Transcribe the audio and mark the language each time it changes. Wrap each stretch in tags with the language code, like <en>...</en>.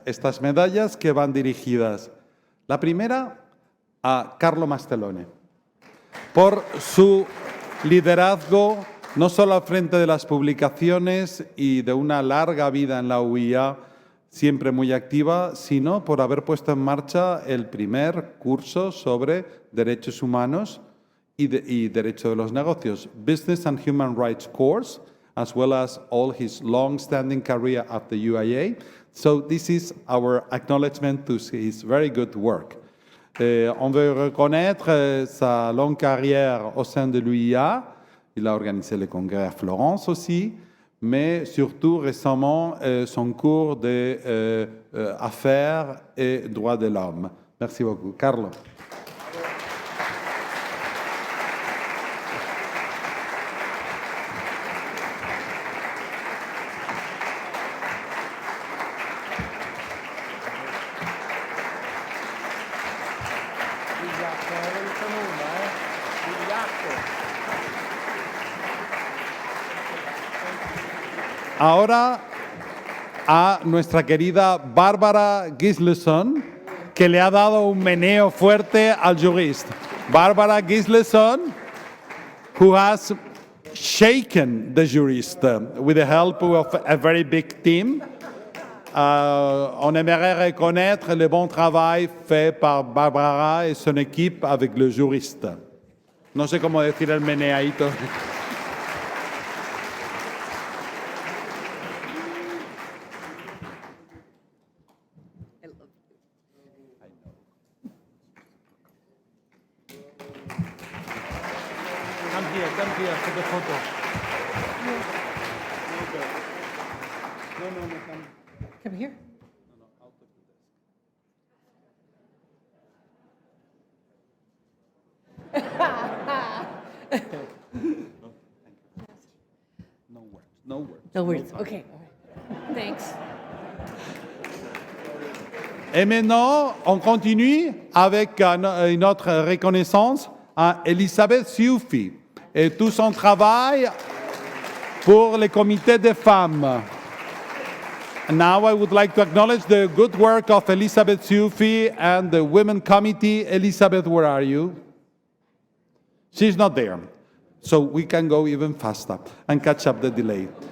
<es>Estas medallas que van dirigidas, la primera a Carlo Mastelone, por su liderazgo no solo al frente de las publicaciones y de una larga vida en la UIA, siempre muy activa, sino por haber puesto en marcha el primer curso sobre derechos humanos y derecho de los negocios, Business and Human Rights Course,</es> <en>as well as all his long-standing career at the UIA. So this is our acknowledgement to his very good work.</en> <fr>On veut reconnaître sa longue carrière au sein de l'UIA. Il a organisé le congrès à Florence aussi, mais surtout récemment son cours d'affaires et droits de l'homme. Merci beaucoup. Carlo.</fr> <es>Ahora a nuestra querida Barbara Gislason, que le ha dado un meneo fuerte al jurista.</es> <en>Barbara Gislason, who has shaken the jurist with the help of a very big team.</en> <fr>on aimerait reconnaître le bon travail fait par Barbara et son équipe avec le juriste.</fr> <es>No sé cómo decir el meneadito.</es> <en>Come here for the photo. No, come. Come here. No words. No words. Okay. Thanks.</en> <fr>Et maintenant, on continue avec une autre reconnaissance à Elisabeth Sioufi et tout son travail pour le comité des femmes.</fr> <en>Now I would like to acknowledge the good work of Elisabeth Sioufi and the Women Committee. Elisabeth, where are you? She's not there. So we can go even faster and catch up the delay.</en>